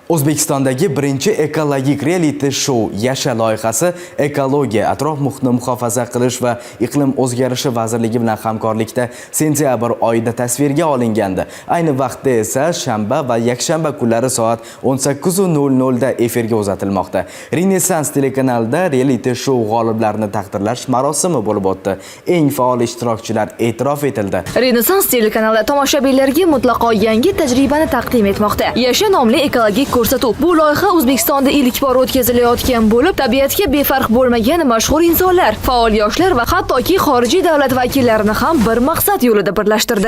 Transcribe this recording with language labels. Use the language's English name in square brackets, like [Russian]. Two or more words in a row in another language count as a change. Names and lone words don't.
[Uzbek] O'zbekistondagi birinchi ekologik [English] reality show [Uzbek] Yasha loyihasi ekologiya, atrof muhitni muhofaza qilish va iqlim o'zgarishi vazirligi bilan hamkorlikda sentyabr oyida tasvirga olingandi. Ayni vaqtda esa shanba va yakshanba kunlari soat 18:00 da efirga uzatilmoqda. Renaissance telekanalida [English] reality show [Uzbek] g'oliblarini taqdirlash marosimi bo'lib o'tdi. Eng faol ishtirokchilar e'tirof etildi. Renaissance telekanali tomoshabinlarga mutlaqo yangi tajribani taqdim etmoqda. Yasha nomli ekologik ko'rsatuv. Bu loyiha O'zbekistonda ilk bor o'tkazilayotgan bo'lib, tabiatga befarq bo'lmagan mashhur insonlar, faol yoshlar va hattoki xorijiy davlat vakillarini ham bir maqsad yo'lida birlashtirdi.